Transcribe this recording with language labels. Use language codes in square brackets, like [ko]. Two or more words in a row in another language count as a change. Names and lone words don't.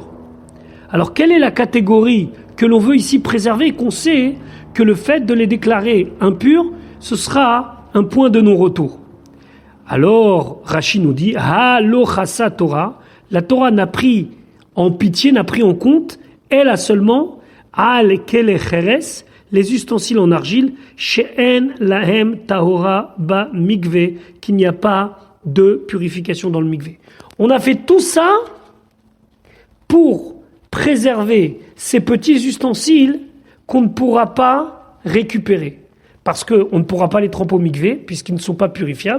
[fr] Alors quelle est la catégorie que l'on veut ici préserver et qu'on sait que le fait de les déclarer impurs, ce sera un point de non-retour? Alors Rashi nous dit [he] לא חסה תורה, [fr] la Torah n'a pris en pitié, n'a pris en compte, elle a seulement [he] על כלי חרס, [fr] les ustensiles en argile, [he] שאין להם טהרה במקוה, [fr] qu'il n'y a pas de purification dans le mikvé. On a fait tout ça pour préserver ces petits ustensiles qu'on ne pourra pas récupérer. Parce qu'on ne pourra pas les tremper au mikvé, puisqu'ils ne sont pas purifiables.